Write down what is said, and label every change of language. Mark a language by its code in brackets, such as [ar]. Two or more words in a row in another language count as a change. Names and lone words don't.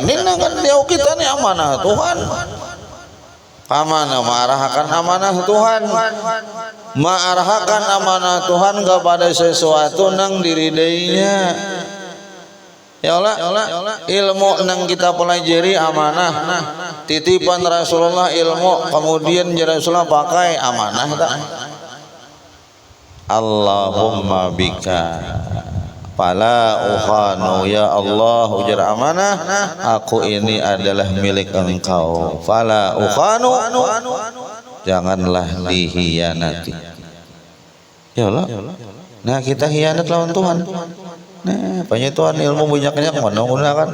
[bjn] Ini nang di awak kita nih amanah Tuhan. Amanah mengarahkan amanah Tuhan, mengarahkan amanah Tuhan kepada sesuatu nang diridainya. [ar] Ya Allah, [bjn] ilmu nang kita pelajari amanah, titipan Rasulullah ilmu, kemudian Rasulullah pakai amanah tak? [ar] Allahumma bika fala ukhanu, ya Allah [bjn] ujar amanah, aku ini adalah milik engkau, [ar] fala ukhanu, [bjn] janganlah dihianati. [ar] Ya Allah, [bjn] nah kita hianat lawan Tuhan. Nah, penyituan ilmu banyak-banyak menggunakan.